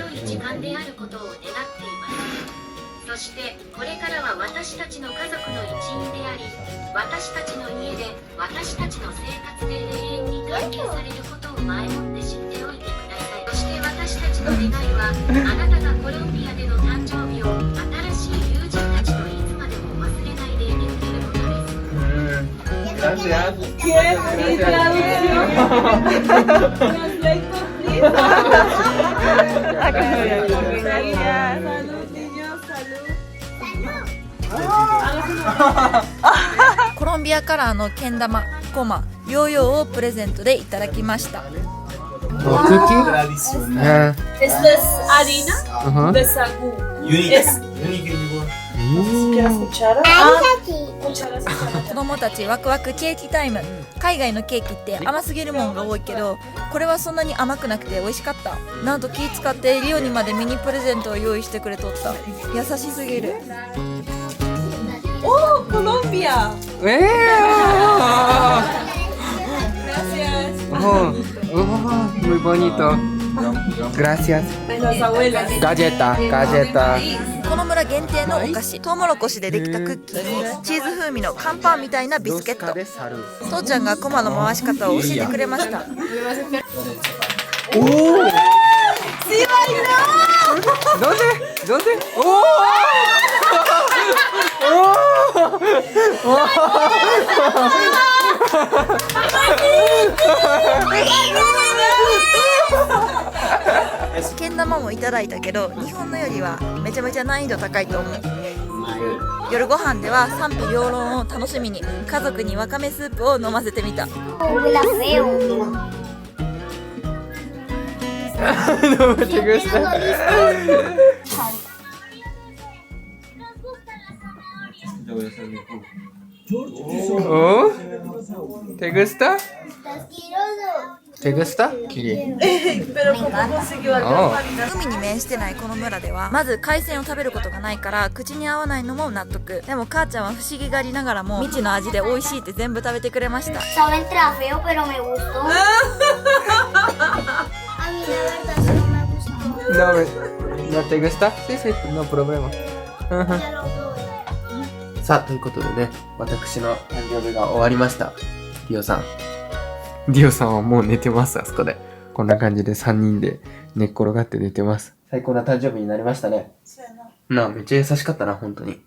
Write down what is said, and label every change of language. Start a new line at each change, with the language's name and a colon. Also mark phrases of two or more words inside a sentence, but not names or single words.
Japanese: 時間であることを願っています。そしてこれからは私たちの家族の一員であり、私たちの家で私たちの生活で永遠に体験されることを前もって知っておいてください。そして私たちの願いは、あなたがコロンビアでの誕生日を新しい友人たちといつまでも忘れないでいてくれることです。
Spanish: Gracias. Salud, niños, salud.
Japanese: コロンビアカラーのけん玉、コマ、ヨーヨーをプレゼントでいただきました。
Spanish: Tradicional. Esto es harina Ajá. de sagú. Es- ¿Quieres cuchara? Cuchara sí.
Japanese: 子供たちワクワクケーキタイム。海外のケーキって甘すぎるもんが多いけど、これはそんなに甘くなくて美味しかった。なんと気使ってリオにまでミニプレゼントを用意してくれとった。優しすぎる。
Spanish: ¡Oh, Colombia! Gracias. Oh, muy bonito. Gracias. Las abuelas. Galleta, galleta.
Japanese: この村限定のお菓子、トウモロコシでできたクッキーにチーズ風味のカンパンみたいなビスケット。父ちゃんがコマの回し方を教えてくれました。
Spanish: ¿Dónde? ¡Oh!
Japanese: けん玉もいただいたけど、日本のよりはめちゃめちゃ難易度高いと思う。夜ご飯では賛否両論を楽しみに家族にわかめスープを飲ませてみた。
Spanish: Huele feo. No me te gusta. ¿Oh? ¿Te gusta? ¿Te gusta? Kiri. Pero ¿cómo consiguió Oh.
Japanese: 海に面してないこの村ではまず海鮮を食べることがないから口に合わないのも納得。でも母ちゃんは不思議がりながらも未知の味で美味しいって全部食べてくれました。
Spanish: Sabe entra feo, pero me gustó. A mí la verdad sí no me gustó. ¿No te gusta? Sí, sí, no problema. Ya lo probé.
Japanese: さあ、ということでね、私の誕生日が終わりました。ディオさん。ディオさんはもう寝てます、あそこで。こんな感じで3人で寝っ転がって寝てます。最高な誕生日になりましたね。めっちゃ優しかったな、本当に。